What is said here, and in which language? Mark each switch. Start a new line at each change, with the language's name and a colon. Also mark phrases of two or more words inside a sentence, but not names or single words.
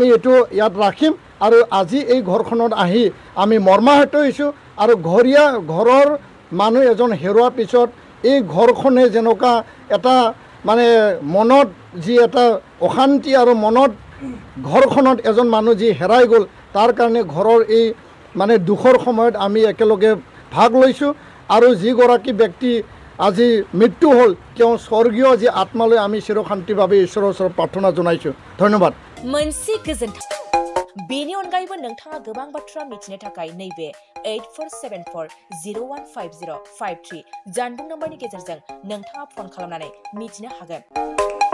Assamese: এইটো ইয়াত ৰাখিম আৰু আজি এই ঘৰখনত আহি আমি মৰ্মাহত হৈছোঁ আৰু ঘৰৰ মানুহ এজন হেৰুৱাৰ পিছত এই ঘৰখনে যেনেকুৱা এটা মানে মনত যি এটা অশান্তি আৰু মনত ঘৰখনত এজন মানুহ যি হেৰাই গ'ল তাৰ কাৰণে ঘৰৰ এই মানে দুখৰ সময়ত আমি একেলগে ভাগ লৈছোঁ আৰু যিগৰাকী ব্যক্তি আজি মৃত্যু হ'ল তেওঁ স্বৰ্গীয় যি আত্মালৈ আমি চিৰশান্তিৰ বাবে ঈশ্বৰৰ ওচৰত প্ৰাৰ্থনা জনাইছোঁ ধন্যবাদ
Bodo: मोनसे गोजोन बेनि अनगायैबो नोंथाङा गोबां बाथ्रा मिथिनो थाखाय नैबे 8474015053 जानबुं नम्बरनि गेजेरजों नोंथाङा फन खालामनानै मिथिनो हागोन